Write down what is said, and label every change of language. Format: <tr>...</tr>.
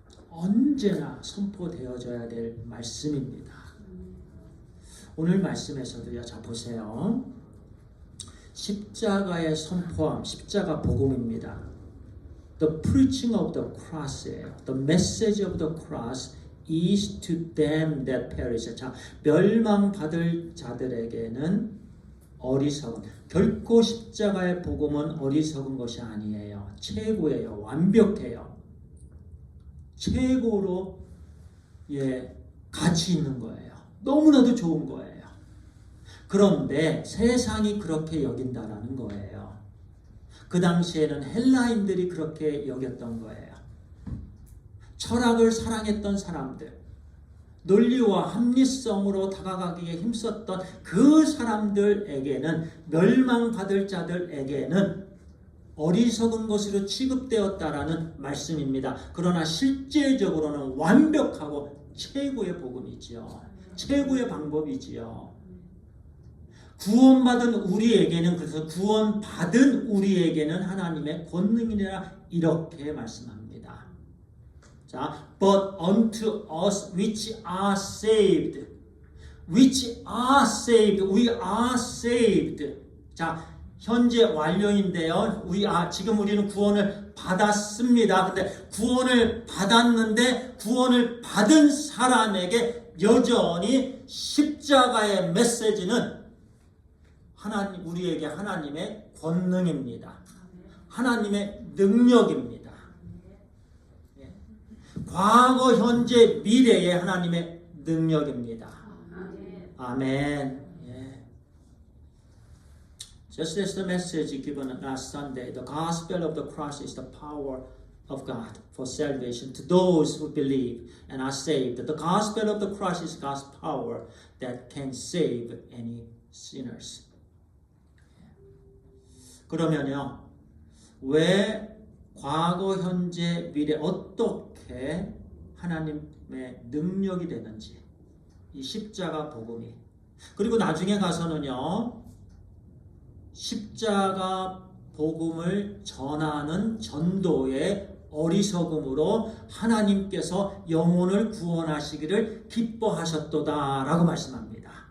<ko>언제나 선포되어져야 될 말씀입니다. 오늘 말씀에서도요, 자 보세요. 십자가의 선포함, 십자가 복음입니다.</ko> <en>The preaching of the cross</en> <ko>예요.</ko> <en>The message of the cross is to them that perish.</en> <ko>자, 멸망받을 자들에게는 어리석은. 결코 십자가의 복음은 어리석은 것이 아니에요. 최고예요. 완벽해요. 최고로 가치 있는 거예요. 너무나도 좋은 거예요. 그런데 세상이 그렇게 여긴다라는 거예요. 그 당시에는 헬라인들이 그렇게 여겼던 거예요. 철학을 사랑했던 사람들, 논리와 합리성으로 다가가기에 힘썼던 그 사람들에게는, 멸망받을 자들에게는 어리석은 것으로 취급되었다라는 말씀입니다. 그러나 실제적으로는 완벽하고 최고의 복음이지요. 최고의 방법이지요. 구원받은 우리에게는, 그래서 구원받은 우리에게는 하나님의 권능이라 이렇게 말씀합니다.</ko> <en>자, but unto us which are saved, which are saved, we are saved.</en> <ko>자, 현재 완료인데요. 지금 우리는 구원을 받았습니다. 근데 구원을 받았는데 구원을 받은 사람에게 여전히 십자가의 메시지는 우리에게 하나님의 권능입니다. 하나님의 능력입니다. 과거, 현재, 미래의 하나님의 능력입니다. 아멘.</ko> <en>Just as the message given last Sunday, the gospel of the cross is the power of God for salvation to those who believe and are saved. The gospel of the cross is God's power that can save any sinners.</en> <ko>그러면요, 왜 과거, 현재, 미래 어떻게 하나님의 능력이 되는지 이 십자가 복음이, 그리고 나중에 가서는요, 십자가 복음을 전하는 전도의 어리석음으로 하나님께서 영혼을 구원하시기를 기뻐하셨도다라고 말씀합니다.</ko>